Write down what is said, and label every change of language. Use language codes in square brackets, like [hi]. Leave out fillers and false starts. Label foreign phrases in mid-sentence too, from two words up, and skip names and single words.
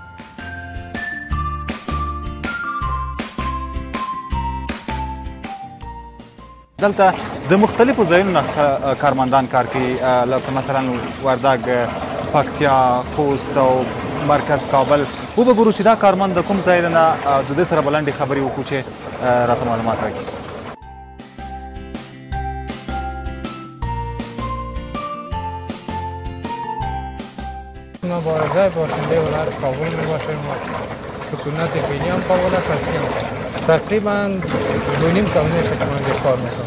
[ps] دلته د مختلفو ځایونو نه کارمندان کار کوي، لکه مثلا وردګ، پکتیا، خوست او مرکز کابل. وبګورو چې دا کارمند د کوم ځای نه د دې سره به لنډې خبرې وکړو چې راته معلومات راکړي. [fa] مبارزه باشنده هنر کابل می باشیم و سکونت فعلی هم کابل است. تقریبا 2.5 سال میشه که من اینجا کار میکنم.